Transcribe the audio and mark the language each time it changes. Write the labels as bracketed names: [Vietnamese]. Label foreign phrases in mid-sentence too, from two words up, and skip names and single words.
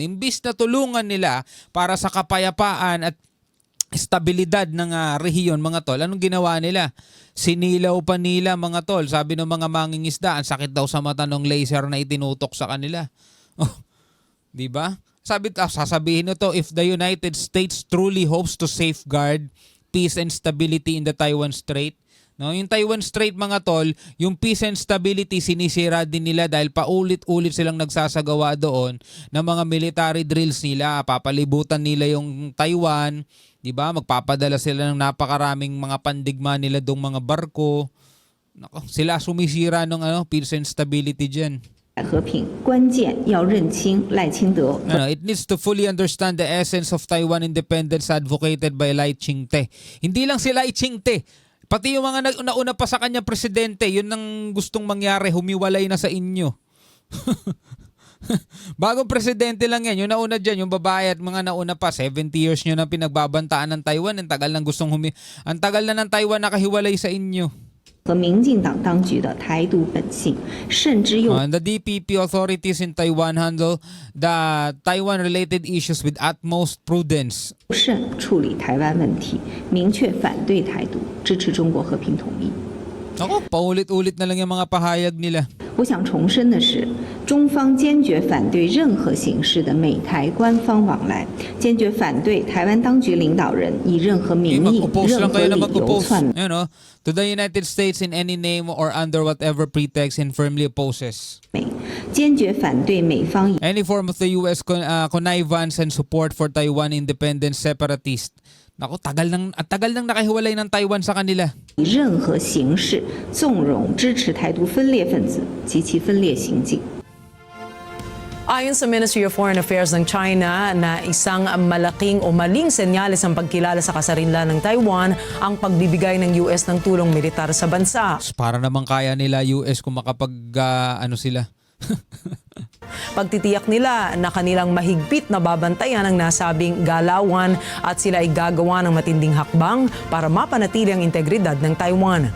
[Filipino] Imbis na tulungan nila para sa kapayapaan at estabilidad ng rehiyon mga tol, anong ginawa nila? Sinilaw pa nila mga tol. Sabi ng mga mangingisda, ang sakit daw sa mata ng laser na itinutok sa kanila. Oh, 'di ba? Sasabihin nito, [English] if the United States truly hopes to safeguard peace and stability in the Taiwan Strait. [Filipino] No, yung Taiwan Strait mga tol, yung [English] peace and stability [Filipino] sinisira din nila dahil paulit-ulit silang nagsasagawa doon ng mga [English] military drills [Filipino] nila. Papalibutan nila yung Taiwan, 'di ba? Magpapadala sila ng napakaraming mga pandigma nila dong mga barko. Nako, sila sumisira ng [English] peace and stability [Filipino] diyan. [Chinese] 和平关键要认清赖清德。 [English] It needs to fully understand the essence of Taiwan independence advocated by Lai Ching-te. [Filipino] Hindi lang si Lai Ching-te, pati yung mga nauna pa sa kanya presidente, yun ang gustong mangyari, humiwalay na sa inyo. Bagong presidente lang yan, yung nauna dyan, yung babae at mga nauna pa, 70 years nyo na pinagbabantaan ng Taiwan, ang tagal na ng Taiwan nakahiwalay sa inyo. [Chinese] 和民进党当局的台独本性，甚至又 [English] The DPP authorities in Taiwan handle the Taiwan-related issues with utmost prudence. [Chinese] 慎处理台湾问题，明确反对台独，支持中国和平统一。 [Filipino] Ako, paulit-ulit na lang yung mga pahayag nila. [Chinese] 我想重申的是，中方坚决反对任何形式的美台官方往来，坚决反对台湾当局领导人以任何名义、任何理由篡。 [English] To the United States in any name or under whatever pretext and firmly opposes [Chinese] 坚决反对美方以 [English] any form of the U.S. connivance and support for Taiwan independence separatist. [Filipino] Naku, tagal nang nakahiwalay ng Taiwan sa kanila. [Chinese] 任何形式纵容支持台独分裂分子及其分裂行径。 [Filipino] Ayon sa Ministry of Foreign Affairs ng China na isang malaking o maling senyales ang pagkilala sa kasarinlan ng Taiwan ang pagbibigay ng US ng tulong militar sa bansa. Para naman kaya nila US kung makapag sila. Pagtitiyak nila na kanilang mahigpit na babantayan ang nasabing galawan at sila ay gagawa ng matinding hakbang para mapanatili ang integridad ng Taiwan.